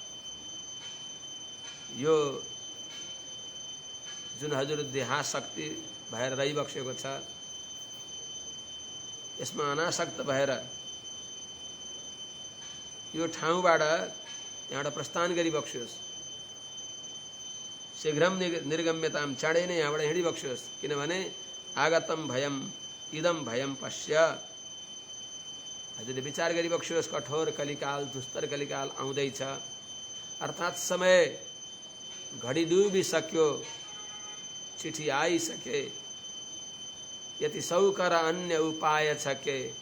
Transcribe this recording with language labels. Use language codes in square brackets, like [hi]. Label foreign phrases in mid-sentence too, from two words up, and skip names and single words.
[ne] यो जुन हजुर देहाशक्ति भएर रहिबक्सेको छ यसमा अनासक्त भएर यो ठाउँबाट यहाँबाट प्रस्थान गरिबक्स्योस्। [sa] शीघ्रम निर्गम्यताम [ne] चाँडै नै यहाँबाट हिँडिबक्स्योस्, किनभने [sa] आगतम भयम इदम भयम पश्य। [ne] हजुरले विचार गरिबक्स्योस् कठोर कलिकाल दुस्तर कलिकाल आउँदैछ, अर्थात् समय घडी डुबिसक्यो, चिठी आइसके, यति सौकर अन्य उपाय छ के,